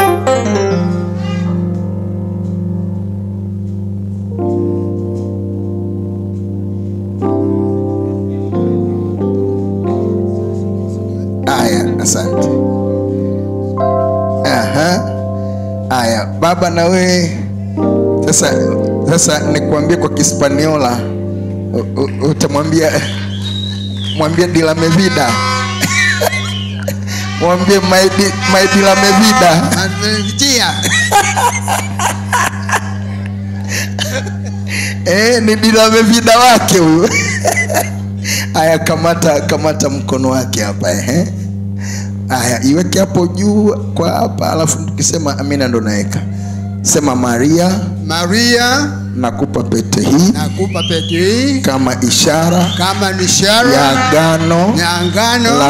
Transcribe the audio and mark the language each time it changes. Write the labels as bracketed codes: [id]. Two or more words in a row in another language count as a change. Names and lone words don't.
[sw] Aya, asante. Aya, baba na we sasa nikwambie kwa Kispaniola, utamwambia [es] de la vida. [sw] Mwambie my [es] de la vida. [sw] Ni [es] de la vida [sw] wake huyo. Aya, kamata mkono wake hapa. Aya, iweke hapo juu kwa hapa, alafu tukisema amina ndo naeka. Sema Maria, nakupa pete hii kama ishara ya agano la